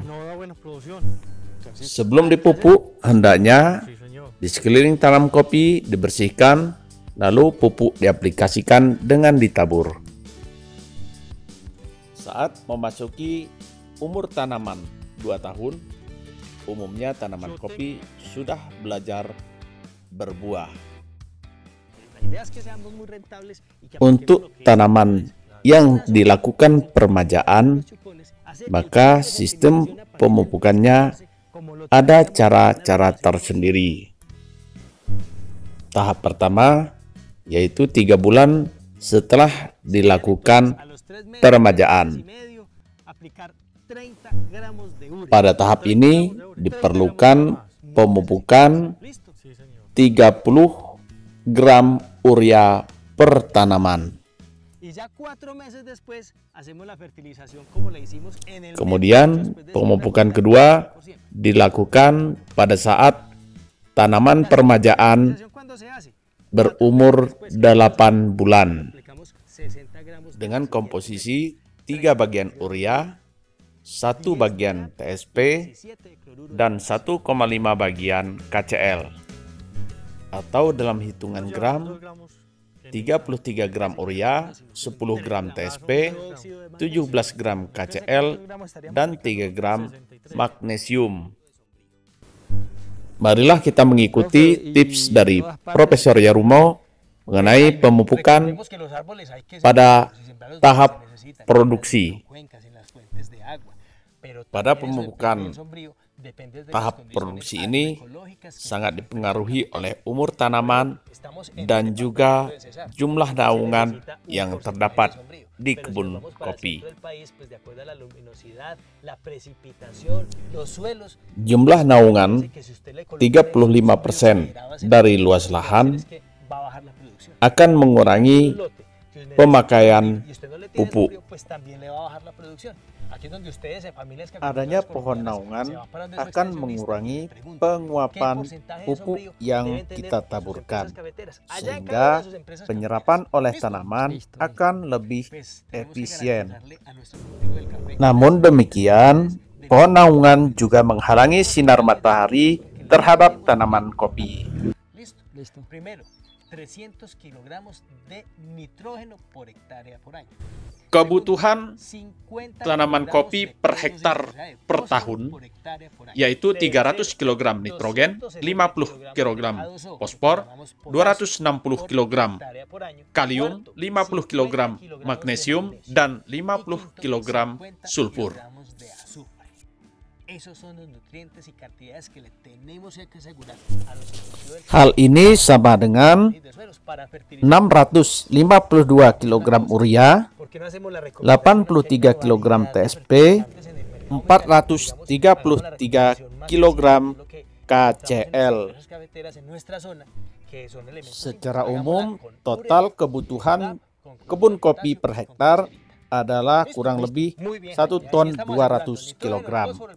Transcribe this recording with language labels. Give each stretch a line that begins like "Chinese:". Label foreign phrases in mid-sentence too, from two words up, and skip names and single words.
Spanish: No da buena producción. Entonces,
Indonesian: Sebelum dipupuk, hendaknya
Spanish: Sí, señor.
Indonesian: di sekeliling tanam kopi dibersihkan, lalu pupuk diaplikasikan dengan ditabur. Saat memasuki umur tanaman 2 tahun, umumnya tanaman kopi sudah belajar berbuah.
Spanish: la idea es que seamos muy rentables y que
Indonesian: Untuk
Spanish: apliquemos lo que
Indonesian: tanaman yang dilakukan permajaan,
Spanish: los chupones, hacer que el
Indonesian: maka
Spanish: proceso de
Indonesian: sistem
Spanish: fertilización a partir del
Indonesian: pemupukannya
Spanish: como lo
Indonesian: ada
Spanish: teníamos
Indonesian: cara-cara
Spanish: planeado.
Indonesian: tersendiri. Tahap pertama yaitu 3 bulan setelah dilakukan
Spanish: A los 3 meses,
Indonesian: peremajaan.
Spanish: 3 meses y medio, aplicar 30 gramos de urea.
Indonesian: Pada tahap ini diperlukan pemupukan
Spanish: Listo. Sí, señor.
Indonesian: 30 gram urea per tanaman.
Spanish: Y ya 4 meses después hacemos la fertilización como la hicimos en el mes
Indonesian: Kemudian
Spanish: después de
Indonesian: pemupukan
Spanish: sembrar,
Indonesian: kedua
Spanish: 100%.
Indonesian: dilakukan pada saat tanaman permajaan
Spanish: ¿Fertilización cuándo se hace?
Indonesian: berumur 8 bulan
Spanish: Aplicamos 60 gramos de
Indonesian: dengan KCl, komposisi 3 bagian urea, 1 bagian TSP,
Spanish: 17 de cloruro de
Indonesian: dan 1,5 bagian KCl. Atau dalam hitungan gram,
Spanish: 2 gramos.
Indonesian: 33 gram urea, 10 gram TSP,
Spanish: óxido de magnesio.
Indonesian: 17 gram KCl, dan 3 gram magnesium. Marilah kita mengikuti tips dari Profesor Yarumo mengenai pemupukan
Spanish: Recordemos que los árboles hay que
Indonesian: pada
Spanish: sembrarlos, sembrarlos
Indonesian: tahap
Spanish: donde se necesitan,
Indonesian: produksi.
Spanish: en las cuencas, en las fuentes de agua. Pero
Indonesian: Pada
Spanish: también eso
Indonesian: pemupukan
Spanish: depende del sombrío, depende de las
Indonesian: tahap
Spanish: condiciones
Indonesian: produksi ini
Spanish: agroecológicas que
Indonesian: sangat
Spanish: se
Indonesian: dipengaruhi oleh umur tanaman
Spanish: estamos en el
Indonesian: dan juga
Spanish: departamento de Cesar.
Indonesian: jumlah
Spanish: Se
Indonesian: naungan
Spanish: necesita un
Indonesian: yang
Spanish: porcentaje
Indonesian: terdapat
Spanish: de sombrío.
Indonesian: di
Spanish: Pero si
Indonesian: kebun
Spanish: nos vamos para el
Indonesian: kopi.
Spanish: centro del país, pues de acuerdo a la luminosidad, la precipitación, los suelos,
Indonesian: Jumlah naungan
Spanish: dice que si usted le coloca
Indonesian: 35% dari luas lahan
Spanish: es que va a bajar la producción.
Indonesian: akan mengurangi
Spanish: Un lote que necesita
Indonesian: pemakaian
Spanish: sombrío y usted no le tiene
Indonesian: pupuk.
Spanish: sombrío, pues también le va a bajar la producción. Aquí es donde ustedes, familias que
Indonesian: Adanya
Spanish: agricultoras
Indonesian: pohon
Spanish: colombianas,
Indonesian: naungan
Spanish: se van para donde su
Indonesian: akan
Spanish: extensionista
Indonesian: mengurangi
Spanish: y le preguntan,
Indonesian: penguapan
Spanish: ¿qué porcentaje de
Indonesian: pupuk
Spanish: sombrío
Indonesian: yang
Spanish: deben tener
Indonesian: kita
Spanish: sus
Indonesian: taburkan,
Spanish: empresas cafeteras? Allá en cada
Indonesian: sehingga
Spanish: una de sus empresas
Indonesian: penyerapan
Spanish: cafeteras.
Indonesian: oleh
Spanish: ¿Listo?
Indonesian: tanaman
Spanish: Listo.
Indonesian: akan lebih
Spanish: Pues, tenemos que
Indonesian: efisien.
Spanish: garantizarle a nuestro cultivo del café
Indonesian: Namun demikian, pohon naungan juga menghalangi sinar matahari terhadap tanaman kopi.
Spanish: Listo. Primero, 300 kilogramos de nitrógeno por hectárea por año.
Indonesian: Kebutuhan
Spanish: 50
Indonesian: tanaman
Spanish: kilogramos
Indonesian: kopi
Spanish: de
Indonesian: per
Spanish: óxido
Indonesian: hektar
Spanish: de fósforo
Indonesian: per tahun,
Spanish: por hectárea por año.
Indonesian: yaitu 300 kg nitrogen, 50 kg fosfor, 260 kg kalium, 50 kg magnesium, dan 50 kg sulfur.
Spanish: Esos son los nutrientes y cantidades que le tenemos que asegurar a los cultivos del
Indonesian: Hal ini sama dengan
Spanish: de suelos para fertilizar.
Indonesian: 652 kg urea,
Spanish: ¿Por qué no hacemos la recomendación
Indonesian: 83 kg TSP, 433 kg KCl. Secara umum, total kebutuhan kebun kopi per hektar adalah kurang lebih 1 ton 200 kg.